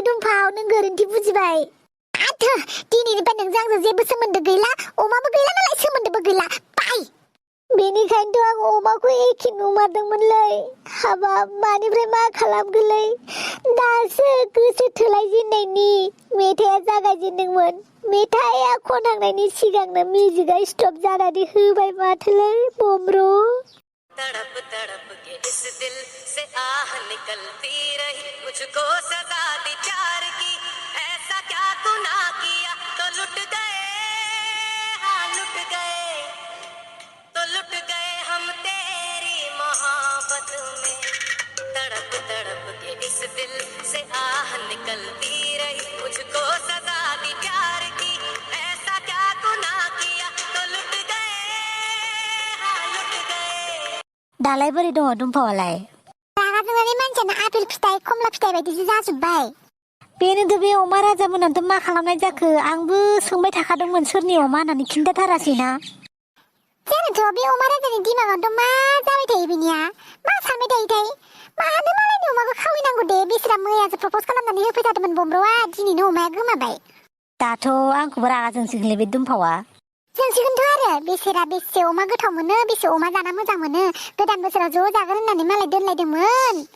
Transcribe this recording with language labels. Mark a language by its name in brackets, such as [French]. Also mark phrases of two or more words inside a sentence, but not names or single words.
[Bodo] दुम्बाव नों गोरोन्थि बुजिबाय दिनैनिफ्राय नोंजों आंजों जेबो सोमोन्दो गैला अमाबो गैला नालाय सोमोन्दोबो गैला बाय बेनिखायनोथ' आं अमाखौ एखे नुमारदोंमोनलै हाबाब मानिफ्राय मा खालामगोनलै दासो गोसो थोलायजेननायनि मेथाइआ जागायजेनदोंमोन मेथाइआ खनहांनायनि सिगांनो [English] music stop [Bodo] जानानै होबाय माथोलै बमब्र [Hindi] तड़प तड़प के इस दिल से आह निकलती रही मुझको सजा दी प्यार की ऐसा क्या गुनाह किया तो लुट गए हाँ लुट गए हम तेरी मोहब्बत में तड़प तड़प के इस दिल से आह निकलती रही मुझको सजा दी प्यार की ऐसा क्या गुनाह किया तो लुट गए हाँ लुट गए [Bodo] दालाय बोरै दङ दुम्बावालाय रागा जोंनानै मानसियानो आपेल फिथाइ खमला फिथाइ बायदिसो जाजोब्बाय बेनोथ' बे अमा राजामोनाथ' मा खालामनाय जाखो आंबो सोंबाय थाखादोंमोन सोरनि अमा होननानै खिन्थाथारासैना जानोथ' बे अमा राजानि दिमागावथ' मा जाबाय थायो बिनिया मा सानबाय थायोथाय मानो मालायनि अमाखौ खावैनांगौ दे बिसोरा मैयासो प्रपज खालामनानै होफैथारदोंमोन बमब्र'आ दिनैनो अमाया गोमाबाय दाथ' आंखौबो रागा जोंसिगोनलै बे दुम्बावा जोंसिगोनथ' आरो बेसेरा बेसे अमा गोथाव मोनो बेसे अमा जाना मोजां मोनो गोदान बोसोराव ज' जागोन होननानै मालाय दोनलायदोंमोन